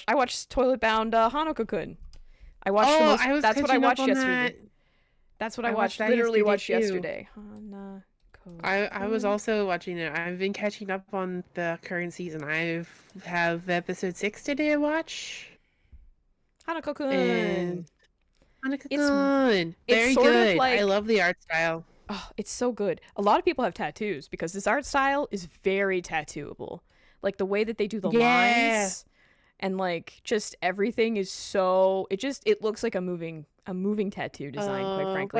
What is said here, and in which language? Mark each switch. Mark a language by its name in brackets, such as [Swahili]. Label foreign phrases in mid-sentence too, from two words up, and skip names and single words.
[English] I watched Toilet Bound Hanako-kun. I watched that's what I watched yesterday. That's what I watched. Literally watched yesterday. I was also watching it. I've been catching up on the current season. I have episode 6 today to watch. Hanako-kun. Hanako-kun. Very good. I love the art style. Oh, it's so good. A lot of people have tattoos because this art style is very tattooable. Like, the way that they do the lines and like just everything is so it looks like a moving tattoo design, quite frankly.